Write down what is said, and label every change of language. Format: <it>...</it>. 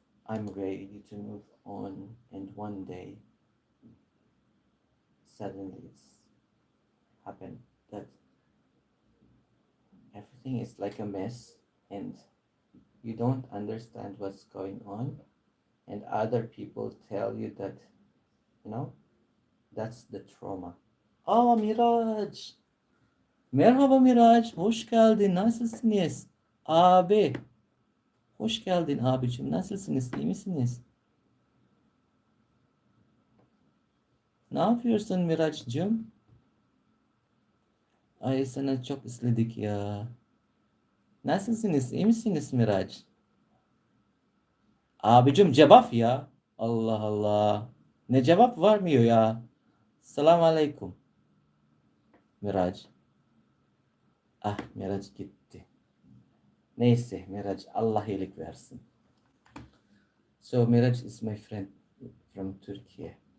<en>I'm ready to move on, and one day suddenly it's happened that everything is like a mess, and you don't understand what's going on, and other people tell you that, you know, that's the trauma.</en> <tr>Aa Miraç. Merhaba Miraç. Hoş geldin. Nasılsınız? Abi. Hoş geldin abicim. Nasılsınız? İyi misiniz? Ne yapıyorsun Miraç'cığım? Ay sana çok istedik ya. Nasılsınız? İyi misiniz Miraç? Abicim cevap ya. Allah Allah. Ne cevap vermiyor ya? Selamun aleyküm. Miraç. Ah Miraç gitti. Neyse Miraç Allah iyilik versin.</tr> <en>So Miraç is my friend from Turkey.</en>